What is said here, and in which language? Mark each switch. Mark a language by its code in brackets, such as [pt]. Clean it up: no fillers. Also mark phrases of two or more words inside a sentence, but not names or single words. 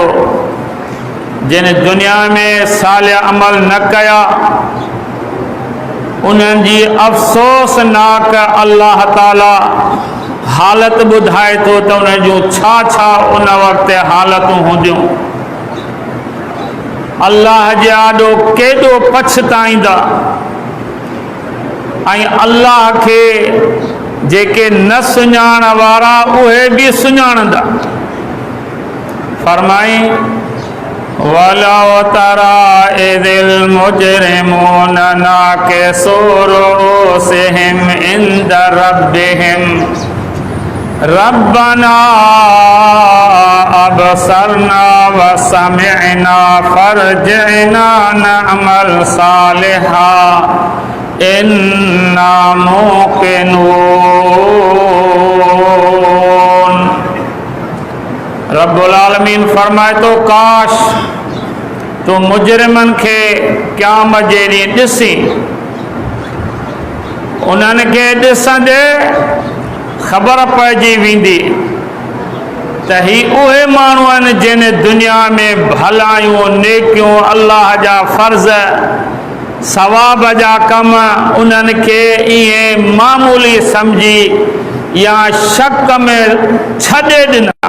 [sd] जिन दुनिया में सालिह अमल न कया उन्हनि जी अफ़सोसनाक अल्लाह ताला हालत ॿुधाए थो त उन जूं छा छा उन वक़्तु हालतूं हूंदियूं। अल्लाह जे आॾो केॾो पछताईंदा ऐं अल्लाह खे जेके न सुञाण वारा उहे बि सुञाणंदा। [ar] फरमाई ولو ترى إذ المجرمون ناكسو رؤوسهم عند ربهم ربنا أبصرنا وسمعنا فارجعنا نعمل صالحا إنا موقنون. رب العالمين [sd] फरमाए तो काश तो मुजरिमन के क़यामत जे ॾींहुं ॾिसी उन्हनि खे ॾिसंदे ख़बर पइजी वेंदी त ही उहे माण्हू आहिनि जिन दुनिया में भलायूं, नेकियूं, अल्लाह जा फ़र्ज़, सवाब जा कम उन्हनि खे ईअं मामूली सम्झी या शक में छॾे ॾिना।